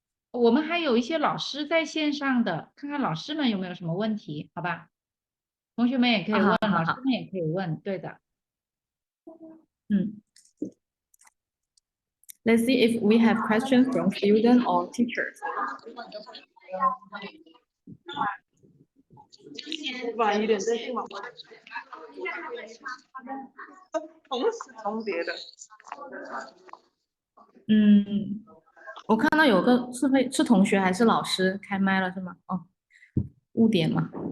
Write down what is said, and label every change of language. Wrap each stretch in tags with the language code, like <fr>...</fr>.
<zh>我们还有一些老师在线上的，看看老师们有没有什么问题，好吧？同学们也可以问，老师们也可以问，对的。</zh> <en>Let's see if we have questions from students or teachers.</en> <zh>有点在电脑同时重叠的。我看到有个是同学还是老师开麦了是吗？误点嘛。</zh>